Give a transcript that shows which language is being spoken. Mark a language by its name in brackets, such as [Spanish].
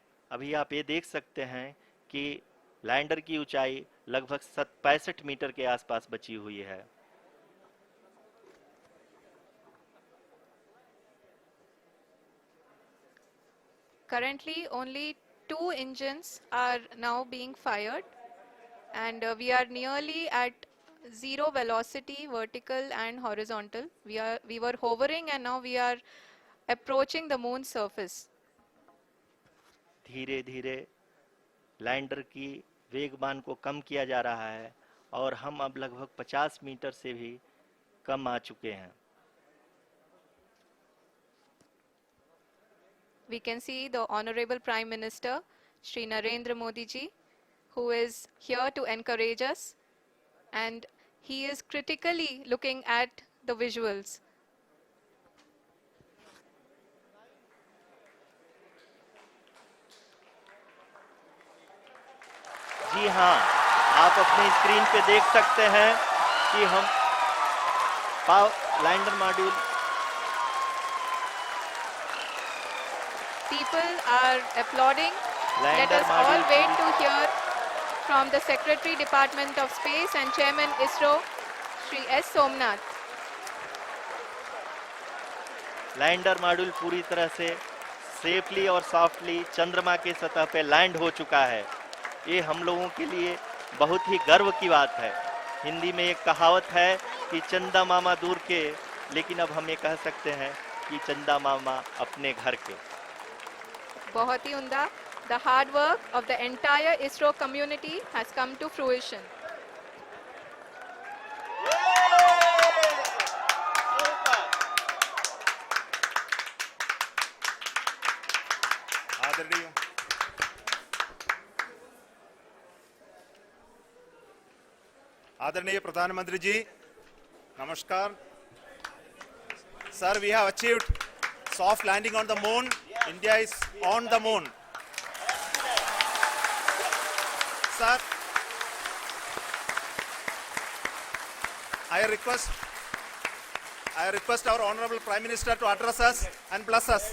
[Hindi] अभी आप ये देख सकते हैं कि लैंडर की ऊंचाई लगभग 65 मीटर के आसपास बची हुई है। [English] Currently, only 2 engines are now being fired, and we are nearly at zero velocity, vertical and horizontal. We were hovering, and now we are approaching the moon's surface. [Hindi] धीरे धीरे लैंडर की वेगमान को कम किया जा रहा है और हम अब लगभग 50 मीटर से भी कम आ चुके हैं। [English] We can see the Honorable Prime Minister, Shri Narendra Modi ji, who is here to encourage us, and he is critically looking at the visuals. [Hindi] जी हाँ, आप अपनी स्क्रीन पे देख सकते हैं कि हम lander module [English] People are applauding. Let [Hindi] lander [English] us all [Hindi] module [English] wait to hear from the Secretary Department of Space and Chairman ISRO, Shri S. Somnath. [Hindi] Lander module पूरी तरह से सेफली और सॉफ्टली चंद्रमा के सतह पे लैंड हो चुका है। ये हम लोगों के लिए बहुत ही गर्व की बात है। हिंदी में एक कहावत है कि चंदा मामा दूर के, लेकिन अब हम ये कह सकते हैं कि चंदा मामा अपने घर के। बहुत ही उम्दा. [English] The hard work of the entire ISRO community has come to fruition. [Hindi] आदरणीय आदरणीय प्रधानमंत्री जी, नमस्कार। [English] Sir, we have achieved soft landing on the moon. India is on the moon. Sir, I request our Honorable Prime Minister to address us and bless us.